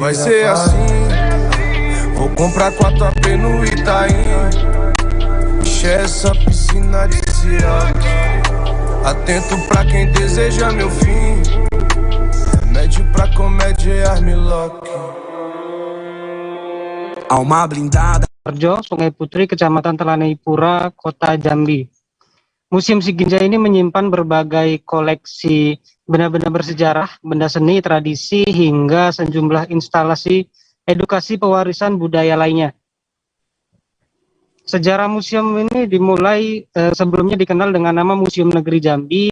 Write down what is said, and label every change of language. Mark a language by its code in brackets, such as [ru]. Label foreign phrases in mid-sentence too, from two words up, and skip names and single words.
[pt] Vai ser assim. Vou comprar 4 AP no Itaim. Encher essa piscina de ciroc. Atento pra quem deseja meu fim. Remédio pra comédia e armlock. Alma blindada. [id] Sungai Putri, Kecamatan Telanai-Pura, Kota Jambi. Museum Siginjai ini menyimpan berbagai koleksi benda-benda bersejarah, benda seni, tradisi, hingga sejumlah instalasi edukasi pewarisan budaya lainnya. Sejarah museum ini dimulai sebelumnya dikenal dengan nama Museum Negeri Jambi.